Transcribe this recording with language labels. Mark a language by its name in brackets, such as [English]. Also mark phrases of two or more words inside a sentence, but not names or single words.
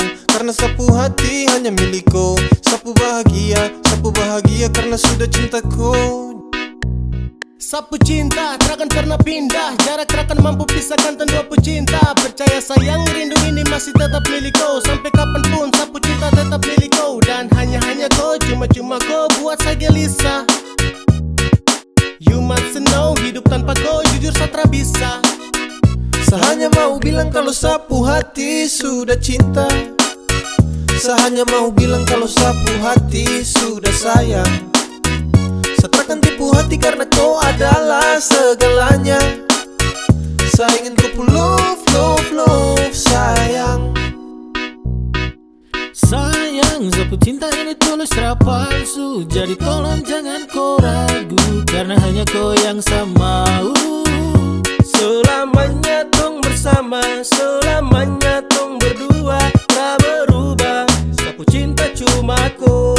[Papuan Malay] Karena sapu hati hanya milikku. Sapu bahagia karena sudah cintaku. Sapu cinta takkan pernah pindah, jarak takkan mampu pisahkan dua pecinta. Percaya sayang, rindu ini masih tetap milik kau. Sampai kapanpun sapu cinta tetap milik kau. Dan hanya kau, cuma kau buat saya gelisah. [English] You must know, [Papuan Malay] hidup tanpa kau jujur satra bisa. Saya hanya mau bilang kalau sapu hati sudah cinta. Saya hanya mau bilang kalau sapu hati sudah sayang. Saya takkan tipu hati karena kau adalah segalanya. Saya ingin kau [English] love, love, love, [Papuan Malay] sayang. Sayang, sapu cinta ini tulus tak palsu. Jadi tolong jangan kau ragu, karena hanya kau yang saya mau. Selamanya tong bersama, selamanya tong berdua. Tak berubah, sapu cinta cuma kau.